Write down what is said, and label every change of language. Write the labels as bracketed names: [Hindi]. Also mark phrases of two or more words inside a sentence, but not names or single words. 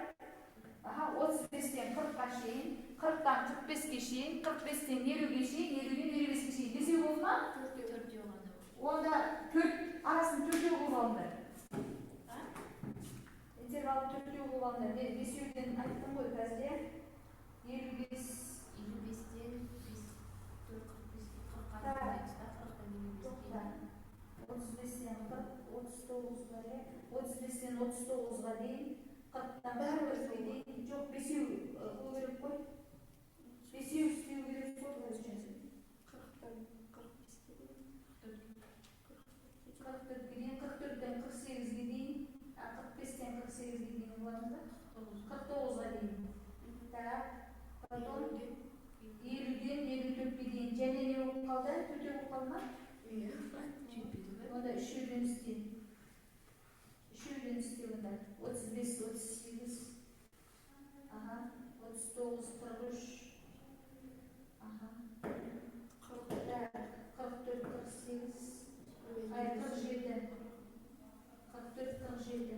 [Kazakh] Аха, 35-тен 40-қа шейін, 40-тан 45-ке шейін, 45-тен 50-ге шейін, 50-ден 55-ге шейін. Бесеу болды ма? Төртеу ғана. Онда арасын төртеу болып алынды. Интервалы төртеу болып алынды. Мен бесеуден айттым ғой қазір. 55 55'ten 4, 45'ten 40'a Так. 35'ten 35'тен 40, 39'ға дейін, 40'тан Бәрі 40'ға дейін. Жоқ, бесеу қылу керек қой. Бесеу істеу керек қой. 40'tan 45'te 44'ге дейін, 44'тен 48'ге дейін. 48'e дейін болады да? 49'a дейін. [Russian] Так, потом [Kazakh] 50'ден 54'e дейін. Және не болып қалды? Төте болып қалды ма? Онда үшеуден істейін. [Turkish] Üçüncü stilinde 35, 38, aha, 39, 43, aha, 44, 48, hayır 47, 44, 47.